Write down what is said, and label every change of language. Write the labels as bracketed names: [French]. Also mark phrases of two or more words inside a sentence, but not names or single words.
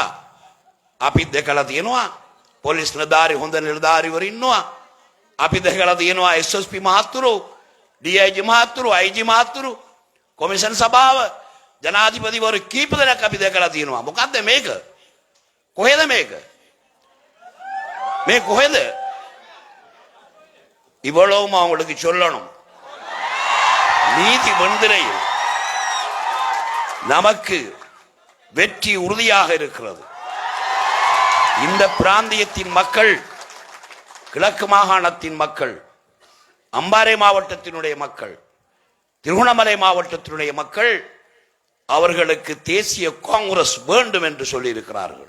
[Sinhala] අපි දැකලා තියෙනවා පොලිස් නිලධාරි හොඳ නිලධාරිවරු ඉන්නවා. අපි දැකලා තියෙනවා SSP මහත්තුරු, DIG මහත්තුරු, IG මහත්තුරු, කොමිෂන් සභාව, ජනාධිපතිවරු කීප දෙනෙක් අපි දැකලා තියෙනවා. මොකද්ද මේක? කොහෙද මේක? මේ කොහෙද? [Tamil] இவ்வளவும் அவங்களுக்கு சொல்லணும். நீதி மந்திரையில் நமக்கு வெற்றி உறுதியாக இருக்கிறது. இந்த பிராந்தியத்தின் மக்கள், கிழக்கு மாகாணத்தின் மக்கள், அம்பாறை மாவட்டத்தினுடைய மக்கள், திருகோணமலை மாவட்டத்தினுடைய மக்கள் அவர்களுக்கு தேசிய காங்கிரஸ் வேண்டும் என்று சொல்லியிருக்கிறார்கள்.